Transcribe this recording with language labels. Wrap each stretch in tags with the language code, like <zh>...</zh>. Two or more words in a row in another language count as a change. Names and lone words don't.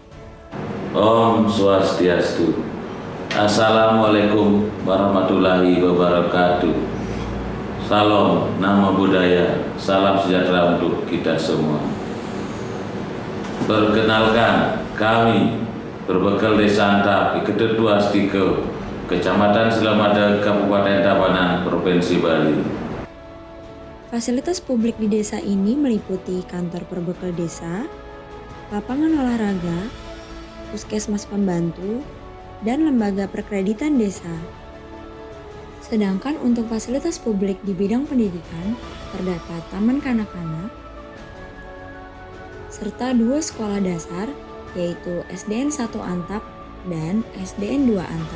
<id>Om Swastiastu. Assalamualaikum warahmatullahi wabarakatuh. Salam, nama budaya, salam sejahtera untuk kita semua. Perkenalkan, kami berbekal Desa Antap, Ika Tutwastika, Kecamatan Selamadeg, Kabupaten Tabanan, Provinsi Bali. Fasilitas publik di desa ini meliputi kantor perbekal desa, lapangan olahraga, puskesmas pembantu, dan lembaga perkreditan desa. Sedangkan untuk fasilitas publik di bidang pendidikan, terdapat taman kanak-kanak, serta 2 sekolah dasar, yaitu SDN 1 Antap dan SDN 2 Antap.</id>